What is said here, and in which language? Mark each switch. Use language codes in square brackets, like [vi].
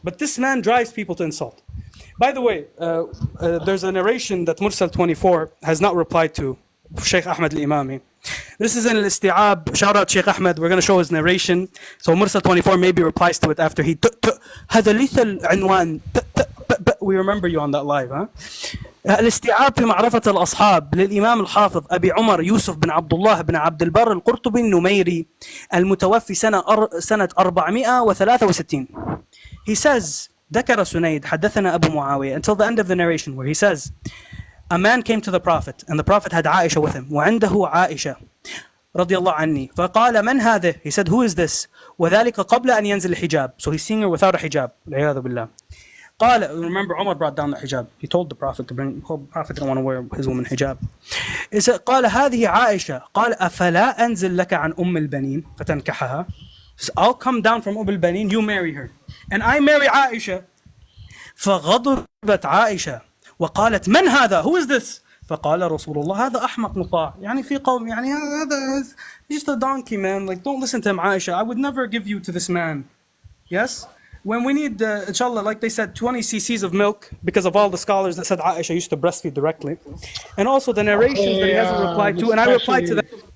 [en] But this man drives people to insult. By the way, there's a narration that Mursal 24 has not replied to, Sheikh Ahmed al-Imami. This is in al-Isti'ab. Shout out Sheikh Ahmed. We're going to show his narration. So Mursal 24 maybe replies to it after he [ar] هذا ليس العنوان. [en] We remember you on that live, huh? [ar] الاستيعاب في معرفة الأصحاب للإمام الحافظ أبي عمر يوسف بن عبد الله بن عبد البر القرطبي النميري المتوفي سنة 463. [en] He says, [ar] ذكر سنيد حدثنا أبو معاوية, [en] until the end of the narration where he says, a man came to the Prophet and the Prophet had Aisha with him. [ar] وعنده عائشة رضي الله عني فقال من هذا? [en] He said, who is this? [ar] وذلك قبل أن ينزل الحجاب. [en] So he's seeing her without a hijab. [ar] والعياذ بالله. قال, [en] remember Umar brought down the hijab. He told the Prophet to bring, the Prophet didn't want to wear his woman hijab. He said, [ar] قال هذه عائشة. قال أفلا أنزل لك عن أم البنين فتنكحها. [en] He said, I'll come down from البنين, you marry her. And I marry Aisha. [ar] فغضبت عائشة وقالت من هذا? [en] Who is this? [ar] فقال رسول الله هذا أحمق مطاع. يعني في قوم يعني هذا [en] he's just a donkey, man. Like, don't listen to him, Aisha. I would never give you to this man. Yes? When we need, inshallah, like they said, 20 cc's of milk, because of all the scholars that said Aisha used to breastfeed directly. And also the narrations that he hasn't replied to, and I replied to that.